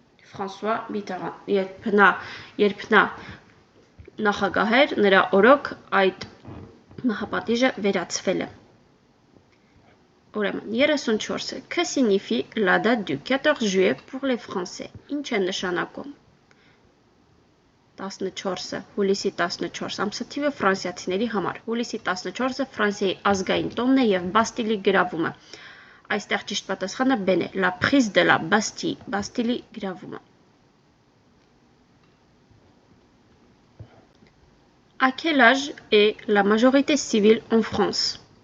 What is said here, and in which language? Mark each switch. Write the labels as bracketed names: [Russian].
[Armenian] Ֆրանսուଆ Միտերան։ Երբ նա նախագահ էր, նրա օրոք այդ մահապատիժը վերացվել է։ Ուրեմն 34-ը [French] Que signifie la date du 14 juillet pour les Français? [Armenian] Ինչ է նշանակում 14-ը, հուլիսի 14 ամսաթիվը ֆրանսիացիների համար։ Հուլիսի 14-ը Ֆրանսիայի ազգային տոնն է եւ Բաստիլի գրավումը։ Այստեղ ճիշտ պատասխանը B-ն է, [French] la prise de la Bastille, [Armenian] Բաստիլի գրավումը։ [French] À quel âge est la majorité civile en France?